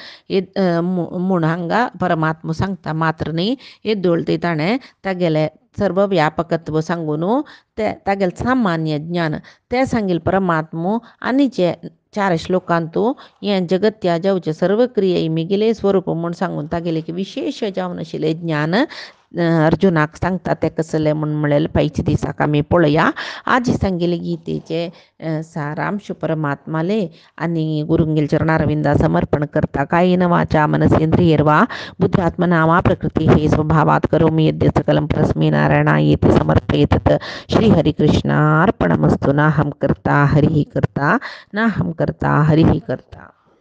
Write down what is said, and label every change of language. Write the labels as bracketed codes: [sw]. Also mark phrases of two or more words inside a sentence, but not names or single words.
[kok] म्हूण हांगा परमात्मा सांगता मात्र न्ही येदोळते ताणें तागेलें सर्व व्यापकत्व सांगून तागेलें सामान्य ज्ञान तें सांगिल्लें परमात्मो आनीचे 4 श्लोकांत हें जगत्या जावचे सर्व क्रिये मिगिले स्वरूप म्हूण सांगून तागेलें विशेश जावन आशिल्लें ज्ञान अर्जुनाक सांगता ते कसले म्हूण म्हळें पैची दिसाक आमी पळया. आजी सांगेले गीतेचे सारांश परमात्माले आनी गुरुंगेल चरणारविंदा समर्पण करता. [sa] कायेन वाचा मनसेंद्रियर्वा बुद्ध्यात्मना प्रकृती हे स्वभावात करोमि यद्य सकलं परस्मै नारायणायेति समर्पयेत्. श्री हरिकृष्णार्पणमस्तु. नाहं कर्ता हरिः कर्ता, नाहं कर्ता हरिः कर्ता.